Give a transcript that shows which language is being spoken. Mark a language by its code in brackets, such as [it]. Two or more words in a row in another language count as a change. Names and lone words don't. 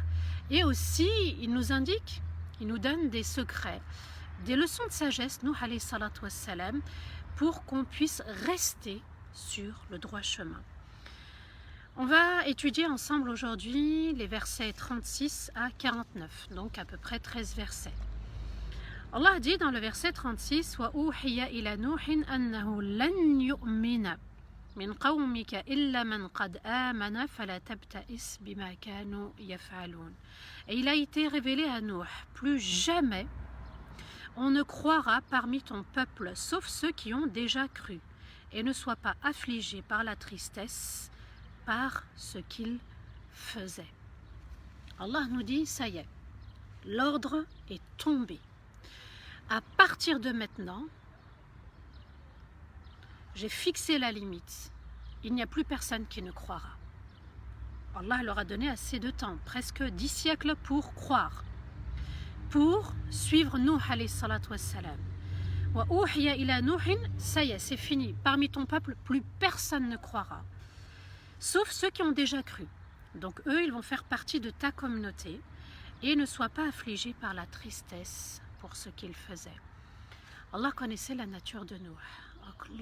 [fr] Et aussi, il nous indique, il nous donne des secrets, des leçons de sagesse, Nuh [ar] عليه الصلاة والسلام, [fr] pour qu'on puisse rester sur le droit chemin. On va étudier ensemble aujourd'hui les versets 36 à 49, donc à peu près 13 versets. Allah dit dans le verset 36 [ar] وأوحي إلى نوح أنه لن يؤمن من قومك إلا من قد آمن فلا تبتئس بما كانوا يفعلون. [fr] Et il a été révélé à Nuh, plus jamais on ne croira parmi ton peuple sauf ceux qui ont déjà cru, et ne sois pas affligé par la tristesse par ce qu'ils faisaient. Allah nous dit, ça y est, l'ordre est tombé. À partir de maintenant, j'ai fixé la limite. Il n'y a plus personne qui ne croira. Allah leur a donné assez de temps, presque 10 siècles pour croire, pour suivre Nuh [ar] عليه الصلاة والسلام. وأوحي إلى نوح, [fr] ça y est, c'est fini. Parmi ton peuple, plus personne ne croira. Sauf ceux qui ont déjà cru. Donc eux, ils vont faire partie de ta communauté et ne sois pas affligé par la tristesse pour ce qu'ils faisaient. Allah connaissait la nature de Nuh.